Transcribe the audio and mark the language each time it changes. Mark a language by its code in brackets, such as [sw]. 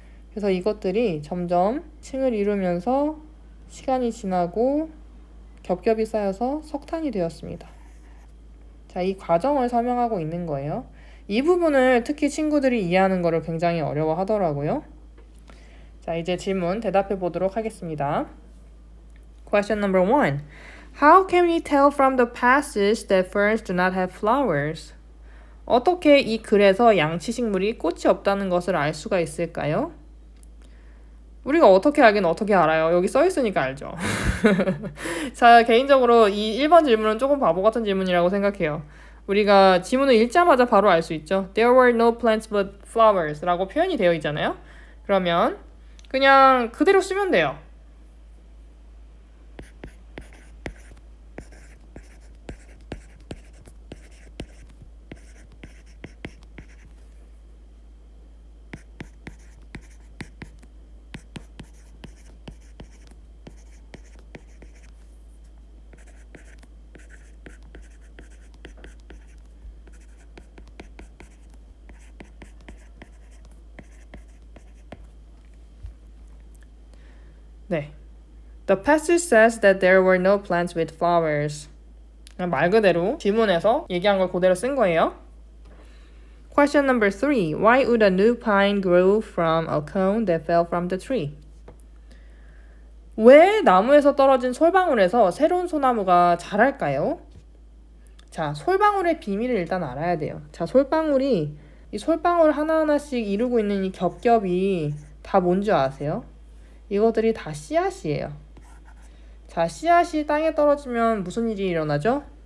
[ko] 그래서 이것들이 점점 층을 이루면서 시간이 지나고 겹겹이 쌓여서 석탄이 되었습니다. 자, 이 과정을 설명하고 있는 거예요. 이 부분을 특히 친구들이 이해하는 것을 굉장히 어려워하더라고요. 자, 이제 질문 대답해 보도록 하겠습니다. [en] Question number 1. How can we tell from the passage that ferns do not have flowers? [ko] 어떻게 이 글에서 양치식물이 꽃이 없다는 것을 알 수가 있을까요? 우리가 어떻게 알긴 어떻게 알아요? 여기 써 있으니까 알죠. 자, 개인적으로 이 1번 질문은 조금 바보 같은 질문이라고 생각해요. 우리가 지문을 읽자마자 바로 알 수 있죠. [en] There were no plants but flowers [ko] 라고 표현이 되어 있잖아요. 그러면 그냥 그대로 쓰면 돼요. 네. [en] The passage says that there were no plants with flowers. [ko] 말 그대로 지문에서 얘기한 걸 그대로 쓴 거예요. [en] Question number 3. Why would a new pine grow from a cone that fell from the tree? [ko] 왜 나무에서 떨어진 솔방울에서 새로운 소나무가 자랄까요? 자, 솔방울의 비밀을 일단 알아야 돼요. 자, 솔방울이 이 솔방울 하나하나씩 이루고 있는 이 겹겹이 다 뭔지 아세요? 이것들이 다 씨앗이에요. 자, 씨앗이 땅에 떨어지면 무슨 일이 일어나죠?